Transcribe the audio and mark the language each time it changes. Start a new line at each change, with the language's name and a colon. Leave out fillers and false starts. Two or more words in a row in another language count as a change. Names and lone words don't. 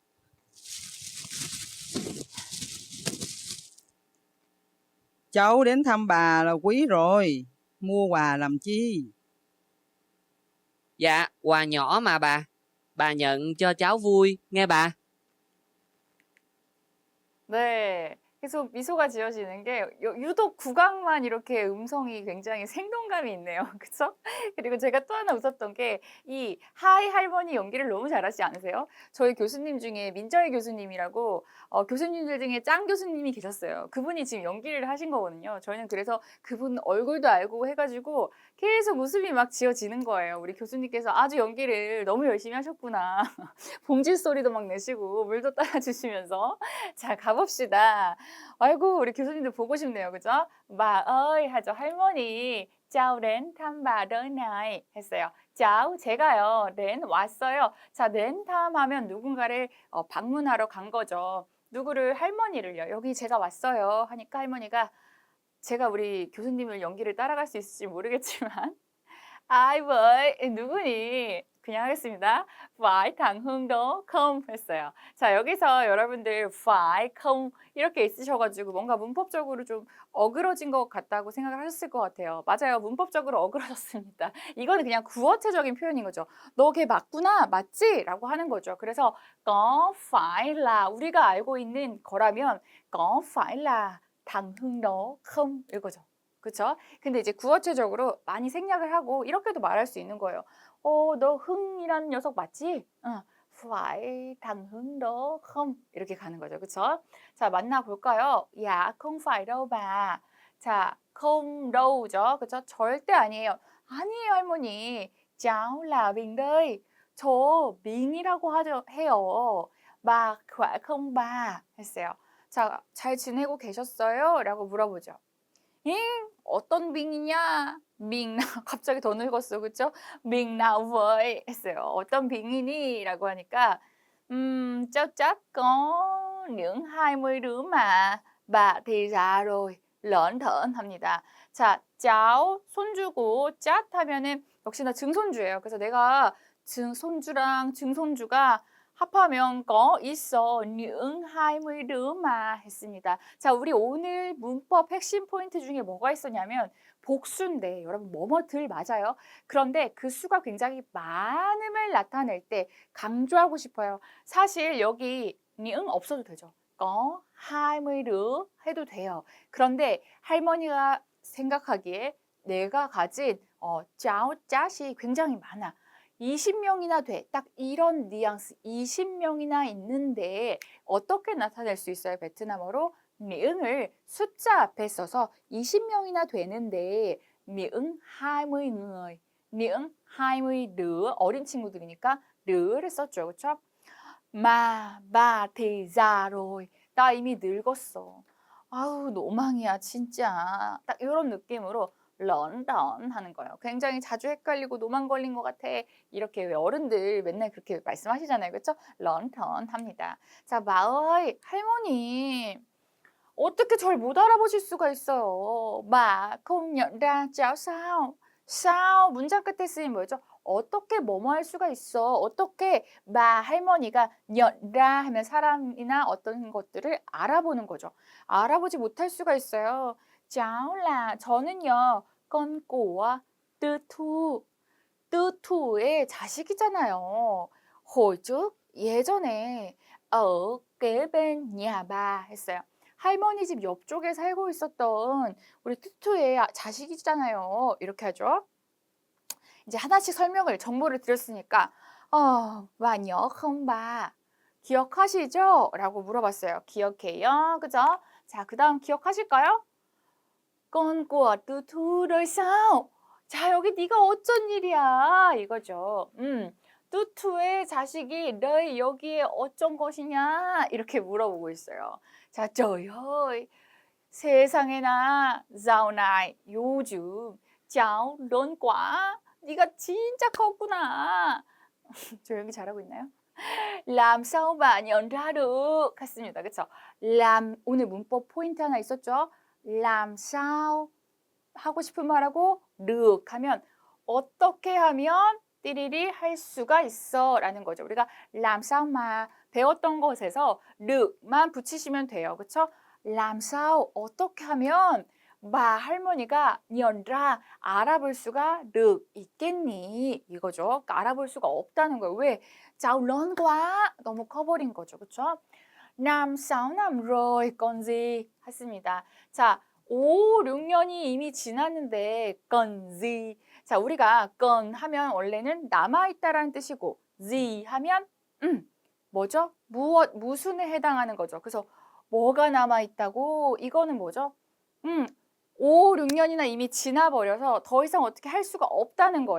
Vietnamese: Cháu đến thăm bà là quý rồi. Mua quà làm chi? Dạ, quà nhỏ mà bà. Bà nhận cho cháu vui, nghe bà.
Korean: 네. 계속 미소가 지어지는 게 유독 국악만 이렇게 음성이 굉장히 생동감이 있네요. 그쵸? 그리고 제가 또 하나 웃었던 게 이 하이 할머니 연기를 너무 잘하지 않으세요? 저희 교수님 중에 민정희 교수님이라고 교수님들 중에 짱 교수님이 계셨어요. 그분이 지금 연기를 하신 거거든요. 저희는 그래서 그분 얼굴도 알고 해가지고 계속 웃음이 막 지어지는 거예요. 우리 교수님께서 아주 연기를 너무 열심히 하셨구나. 봉지 소리도 막 내시고 물도 따라주시면서 자 가봅시다. 아이고 우리 교수님들 보고 싶네요. 그죠?
Vietnamese: bà ơi
Korean: 하죠. 할머니
Vietnamese: cháu đến thăm bà đời này 했어요.
Korean: cháu 제가요. đến 왔어요. 자
Vietnamese: đến thăm
Korean: 하면 누군가를 방문하러 간 거죠. 누구를 할머니를요. 여기 제가 왔어요. 하니까 할머니가 제가 우리 교수님을 연기를 따라갈 수 있을지 모르겠지만
Vietnamese: ai với
Korean: 누구니? 그냥 하겠습니다.
Vietnamese: phải thằng Hưng đó không 했어요.
Korean: 자 여기서 여러분들
Vietnamese: phải không
Korean: 이렇게 있으셔가지고 뭔가 문법적으로 좀 어그러진 것 같다고 생각을 하셨을 것 같아요. 맞아요. 문법적으로 어그러졌습니다. 이거는 그냥 구어체적인 표현인 거죠. 너 걔 맞구나, 맞지? 라고 하는 거죠. 그래서
Vietnamese: có phải là
Korean: 우리가 알고 있는 거라면
Vietnamese: có phải là thằng Hưng đó không?
Korean: 이거죠. 그쵸? 근데 이제 구어체적으로 많이 생략을 하고 이렇게도 말할 수 있는 거예요. 너 흥이라는 녀석 맞지?
Vietnamese: phải thằng Hưng đó không?
Korean: 이렇게 가는 거죠. 그쵸? 자, 만나볼까요? 야,
Vietnamese: không phải đâu bà.
Korean: 자,
Vietnamese: không đâu,
Korean: 죠. 그쵸? 절대 아니에요. 아니에요, 할머니.
Vietnamese: cháu là Bình đây.
Korean: 저 밍이라고 해요.
Vietnamese: bà khỏe không bà?
Korean: 했어요. 자, 잘 지내고 계셨어요? 라고 물어보죠. 잉? 어떤 빙이냐? 빙 갑자기 더 늙었어, 그쵸?
Vietnamese: 빙 nào vậy?
Korean: 했어요. 어떤 빙이니? 라고 하니까
Vietnamese: cháu chắc có những 20 đứa mà bà thì già rồi. lởn thởn
Korean: 합니다. 자, cháu 손주고 cat 하면은 역시나 증손주예요. 그래서 내가 손주랑 증손주가 합하면 có 있어
Vietnamese: những 20 đứa mà
Korean: 했습니다. 자, 우리 오늘 문법 핵심 포인트 중에 뭐가 있었냐면 복수인데 여러분 뭐뭐들 맞아요. 그런데 그 수가 굉장히 많음을 나타낼 때 강조하고 싶어요. 사실 여기 những 없어도 되죠.
Vietnamese: có 20 đứa
Korean: 해도 돼요. 그런데 할머니가 생각하기에 내가 가진 cháu 짝이 굉장히 많아. 20명이나 돼. 딱 이런 뉘앙스 20명이나 있는데 어떻게 나타낼 수 있어요? 베트남어로 미응을 숫자 앞에 써서 20명이나 되는데 미응 20 người, 미응 20 đứa 어린 친구들이니까 đứa 를 썼죠. 그렇죠?
Vietnamese: mà bà thì già rồi.
Korean: 나 이미 늙었어. 아우 노망이야 진짜. 딱 이런 느낌으로 런던 하는 거예요. 굉장히 자주 헷갈리고 노망 걸린 것 같아. 이렇게 왜 어른들 맨날 그렇게 말씀하시잖아요. 그렇죠? 런던 합니다. 자, 마을 할머니 어떻게 절 못 알아보실 수가 있어요.
Vietnamese: 마 không nhận ra cháu sao? sao
Korean: 문장 끝에 쓰인 뭐죠? 어떻게 뭐뭐 할 수가 있어? 어떻게 마 할머니가
Vietnamese: nhận ra
Korean: 하면 사람이나 어떤 것들을 알아보는 거죠. 알아보지 못할 수가 있어요.
Vietnamese: cháu là 저는요. con của Tư Thu.
Korean: Tư Thu의 자식이잖아요.
Vietnamese: hồi trước 예전에 ở kế bên nhà bà 했어요.
Korean: 할머니 집 옆쪽에 살고 있었던 우리 투투의 자식이잖아요. 이렇게 하죠. 이제 하나씩 설명을 정보를 드렸으니까
Vietnamese: bà nhớ không bà?
Korean: 기억하시죠? 라고 물어봤어요. 기억해요. 그죠? 자, 그 다음 기억하실까요?
Vietnamese: con của Tư Thu rồi sao?
Korean: 자, 여기 네가 어쩐 일이야? 이거죠. 뚜투의 자식이 너희 여기에 어쩐 것이냐? 이렇게 물어보고 있어요. 자,
Vietnamese: trời ơi, 세상에나 dạo này 요즘 cháu lớn quá.
Korean: 네가 진짜 컸구나. 조용히 잘하고 있나요?
Vietnamese: làm sao bà nhận ra được?
Korean: 했습니다. 그렇죠? làm 오늘 문법 포인트 하나 있었죠?
Vietnamese: làm sao
Korean: 하고 싶은 말하고 được 하면 어떻게 하면 띠리리 할 수가 있어 라는 거죠. 우리가
Vietnamese: làm sao mà
Korean: 배웠던 것에서 르만 붙이시면 돼요. 그렇죠?
Vietnamese: làm sao
Korean: 어떻게 하면 bà 할머니가
Vietnamese: nhận ra
Korean: 알아볼 수가 được 있겠니? 이거죠. 그러니까 알아볼 수가 없다는 거예요. 왜?
Vietnamese: cháu lớn quá
Korean: 너무 커버린 거죠. 그렇죠?
Vietnamese: năm 6 năm rồi còn gì?
Korean: 했습니다. 자, 5, 6년이 이미 지났는데
Vietnamese: còn gì?
Korean: 자, 우리가 còn 하면 원래는 남아있다라는 뜻이고 gì 하면 뭐죠? 무슨에 해당하는 거죠. 그래서 뭐가 남아있다고? 이거는 뭐죠? 5, 6년이나 이미 지나버려서 더 이상 어떻게 할 수가 없다는 거예요.